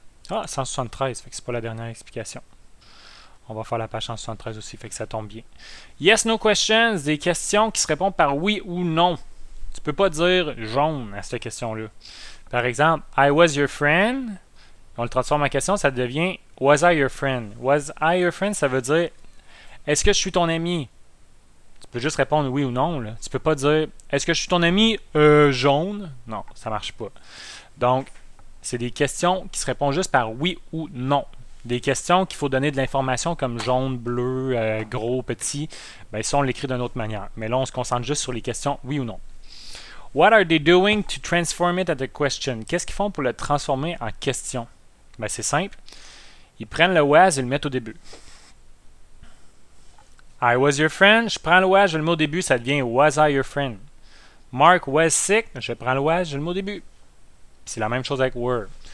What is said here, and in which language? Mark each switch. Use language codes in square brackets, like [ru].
[fr] Ah, 173, fait que c'est pas la dernière explication. On va faire la page 173 aussi, fait que ça tombe bien. Yes, no questions, des questions qui se répondent par oui ou non. Tu peux pas dire jaune à cette question-là. Par exemple, [en] I was your friend. [fr] On le transforme en question, ça devient [en] was I your friend? Was I your friend, [fr] ça veut dire est-ce que je suis ton ami? Tu peux juste répondre oui ou non. Là. Tu peux pas dire est-ce que je suis ton ami jaune? Non, ça marche pas. Donc, c'est des questions qui se répondent juste par oui ou non. Des questions qu'il faut donner de l'information comme jaune, bleu, gros, petit. Ben, ça, on l'écrit d'une autre manière. Mais là, on se concentre juste sur les questions oui ou non. [en] What are they doing to transform it at a question? [fr] Qu'est-ce qu'ils font pour le transformer en question? Ben, c'est simple. Ils prennent le was et le mettent au début. [en] I was your friend. [fr] Je prends le was, je le mets au début, ça devient [en] was I your friend. Mark was sick. [fr] Je prends le was, je le mets au début. C'est la même chose avec were.